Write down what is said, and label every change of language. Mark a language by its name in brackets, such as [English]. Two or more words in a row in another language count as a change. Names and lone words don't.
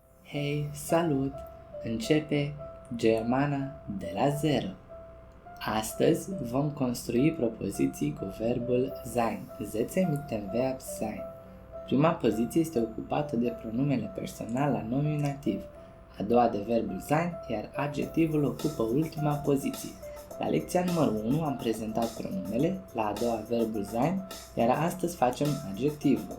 [Romanian] Hei, salut! Începe Germana de la zero. Astăzi vom construi propoziții cu verbul sein. [German] Setze mit dem Verb sein. [Romanian] Prima poziție este ocupată de pronumele personal la nominativ, a doua de verbul sein, iar adjectivul ocupă ultima poziție. La lecția numărul 1 am prezentat pronumele, la a doua verbul sein, iar astăzi facem adjectivul.